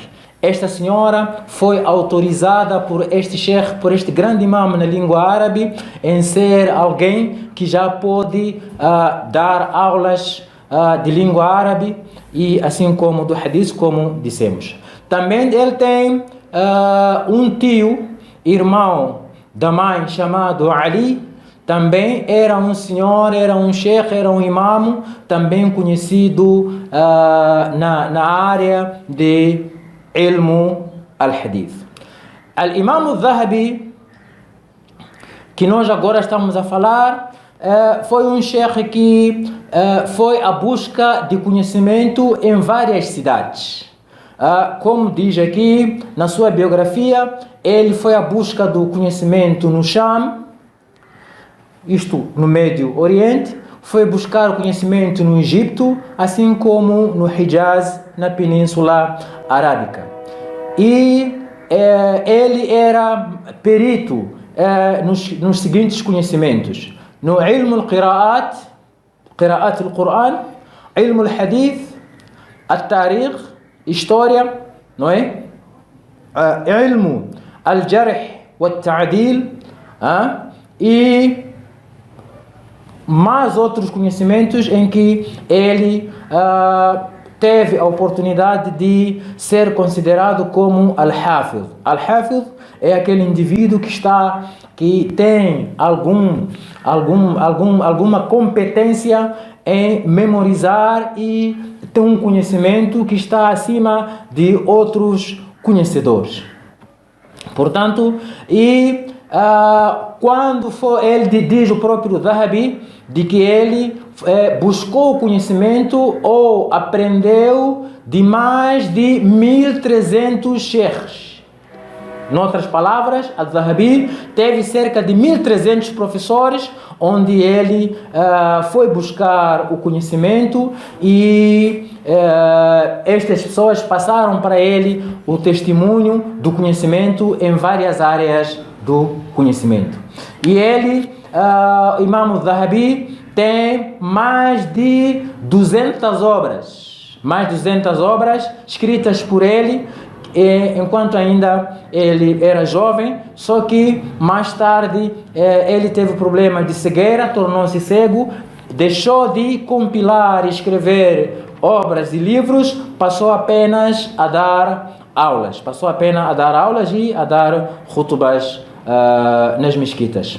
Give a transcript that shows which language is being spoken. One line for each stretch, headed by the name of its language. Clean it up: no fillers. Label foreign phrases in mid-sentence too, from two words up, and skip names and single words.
Portuguese: Esta senhora foi autorizada por este sheikh, por este grande imam na língua árabe, em ser alguém que já pode dar aulas de língua árabe, e assim como do hadith, como dissemos. Também ele tem um tio, irmão da mãe, chamado Ali. Também era um senhor, era um sheikh, era um imam, também conhecido na área de
Arabic: علم الحديث.
Portuguese: Al-Imam al-Dhahabi, que nós agora estamos a falar, foi um sheikh que foi à busca de conhecimento em várias cidades. Como diz aqui na sua biografia, ele foi à busca do conhecimento no Sham, isto no Médio Oriente, foi buscar conhecimento no Egito, assim como no Hijaz, na Península Arábica. E ele era perito nos seguintes conhecimentos: no
Arabic: علم القراءات، قراءات القرآن، علم الحديث، التاريخ,
Portuguese: história, não é?
Arabic: علم الجرح والتعديل,
Portuguese: e mais outros conhecimentos em que ele teve a oportunidade de ser considerado como al-Hafiz. Al-Hafiz é aquele indivíduo que tem alguma competência em memorizar e tem um conhecimento que está acima de outros conhecedores. Portanto, quando ele diz o próprio Dhahabi de que ele buscou conhecimento ou aprendeu de mais de 1.300 sheikhs. Em outras palavras, al-Dhahabi teve cerca de 1.300 professores, onde ele foi buscar o conhecimento, e estas pessoas passaram para ele o testemunho do conhecimento em várias áreas do conhecimento. E ele, Imam al-Dhahabi, tem mais de 200 obras escritas por ele, enquanto ainda ele era jovem, só que mais tarde ele teve problemas de cegueira, tornou-se cego, deixou de compilar e escrever obras e livros, passou apenas a dar aulas e a dar khutbas nas mesquitas.